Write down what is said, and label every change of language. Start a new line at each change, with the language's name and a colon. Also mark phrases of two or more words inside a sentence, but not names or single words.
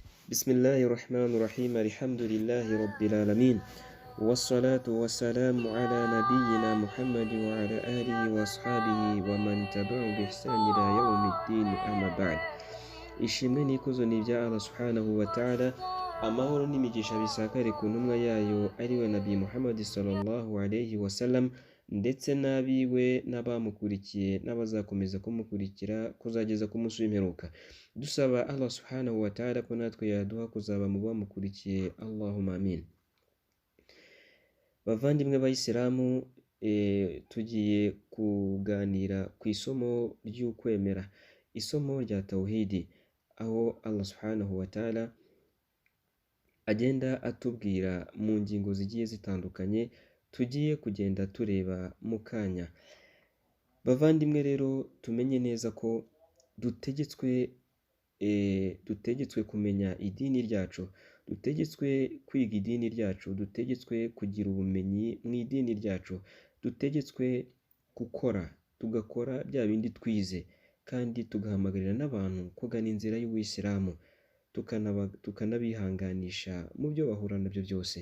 Arabic: بسم الله الرحمن الرحيم الحمد لله رب العالمين والصلاة والسلام على نبينا محمد وعلى آله وأصحابه ومن تبعه بإحسان إلى يوم الدين أما بعد
Kinyarwanda: ishimwe n'ikuzo ni ibya Allah
Arabic: سبحانه وتعالى
Kinyarwanda: amahoro n'imigisha bisakare ku ntumwa yayo ariwe nabi Muhammad
Arabic: صلى الله عليه وسلم
Kinyarwanda: ndetse n'abiwe n'abamukurikiye n'abazakomeza kumukurikira kuzageza ku munsi w'imperuka dusaba Allah
Arabic: سبحانه وتعالى
Kinyarwanda: ko natwe yaduha kuzaba mu bamukurikiye
Arabic: اللهم آمين.
Kinyarwanda: Bavandimwe b'Abayisilamu, tugiye kuganira ku isomo ry'ukwemera, isomo rya tawhidi, aho Allah
Arabic: سبحانه وتعالى
Kinyarwanda: agenda atubwira mu ngingo zigiye zitandukanye tugiye kugenda tureba mu kanya. Bavandimwe rero, tumenye neza ko dutegetswe kumenya idini ryacu, dutegetswe kwiga idini ryacu, dutegetswe kugira ubumenyi mu idini ryacu, dutegetswe tugakora bya bindi twize, kandi tugahamagarira n'abantu kugana inzira y'Ubuyisilamu, tukanabihanganisha mu byo bahura nabyo byose.